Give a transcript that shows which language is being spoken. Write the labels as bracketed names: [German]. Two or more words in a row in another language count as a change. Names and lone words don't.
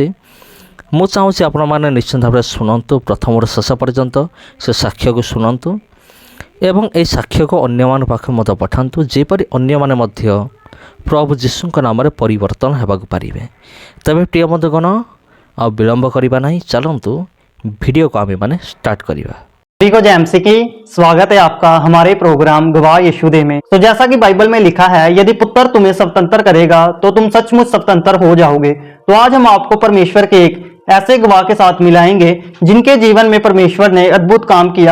[Odia] ମୁଁ ଚାହୁଁଛି ଆପଣମାନେ ନିଶ୍ଚିନ୍ତ ଭାବରେ ଶୁଣନ୍ତୁ, ପ୍ରଥମରୁ ଶେଷ ପର୍ଯ୍ୟନ୍ତ ସେ ସାକ୍ଷ୍ୟକୁ ଶୁଣନ୍ତୁ ଏବଂ ଏହି ସାକ୍ଷ୍ୟକୁ ଅନ୍ୟମାନଙ୍କ ପାଖକୁ ମଧ୍ୟ ପଠାନ୍ତୁ, ଯେପରି ଅନ୍ୟମାନେ ମଧ୍ୟ ପ୍ରଭୁ ଯୀଶୁଙ୍କ ନାମରେ ପରିବର୍ତ୍ତନ ହେବାକୁ ପାରିବେ। ତେବେ ପ୍ରିୟ ବନ୍ଧୁଗଣ, ଆଉ ବିଳମ୍ବ କରିବା ନାହିଁ, ଚାଲନ୍ତୁ ଭିଡ଼ିଓକୁ ଆମେମାନେ ଷ୍ଟାର୍ଟ କରିବା। [Hindi] सभी को जय मसीह की। स्वागत है आपका हमारे प्रोग्राम गवाह यीशु दे में। तो जैसा कि बाइबल में लिखा है, यदि पुत्र तुम्हें स्वतंत्र करेगा तो तुम सचमुच स्वतंत्र हो जाओगे। तो आज हम आपको परमेश्वर के एक ऐसे गवाह के साथ मिलाएंगे जिनके जीवन में परमेश्वर ने अद्भुत काम किया।